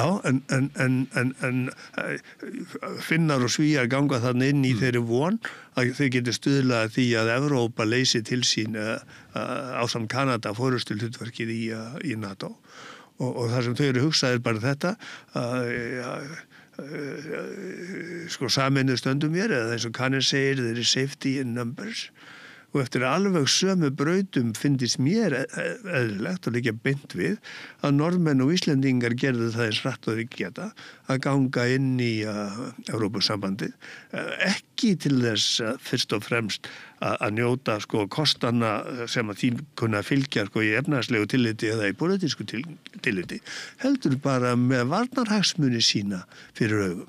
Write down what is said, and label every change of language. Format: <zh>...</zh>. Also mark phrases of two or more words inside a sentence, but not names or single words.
<is>Já, en Finnar og Svíar ganga þannig inn í þeirri von að þau geti stuðlað því að Evrópa leysi til sín ásamt Kanada fórustilhlutverkið í NATO og það sem þau eru hugsað bara þetta sameinuð stöndum mér eða eins og Kanir segir</is> <en>there is safety in numbers</en> <is>og eftir alveg sömu brautum fyndist mér eðlilegt og líka beint við að Norðmenn og Íslendingar gerðu það eins hratt og þeir geta að ganga inn í Evrópusambandið ekki til þess fyrst og fremst að njóta kostana sem að því kunna fylgja í efnahagslegu tilliti eða í pólitísku tilliti heldur bara með varnarhagsmuni sína fyrir augum.</is>